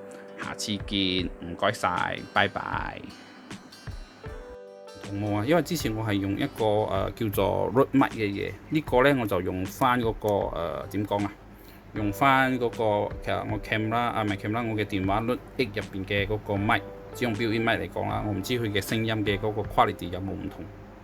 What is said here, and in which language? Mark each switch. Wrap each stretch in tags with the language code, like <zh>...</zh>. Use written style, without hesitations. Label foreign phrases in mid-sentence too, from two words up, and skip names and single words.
<yue>下次見，唔該晒，拜拜。冇啊，因為之前我係用一個叫做 Rode mic 嘅嘢，呢個咧我就用翻嗰個點講啊？用翻嗰個其實我 cam 啦，唔係 cam 啦，我嘅電話 Rode X 入邊嘅嗰個 mic，只用</yue> <en>built-in mic</en> <yue>嚟講啦，我唔知佢嘅聲音嘅嗰個 quality 有冇唔同。</yue>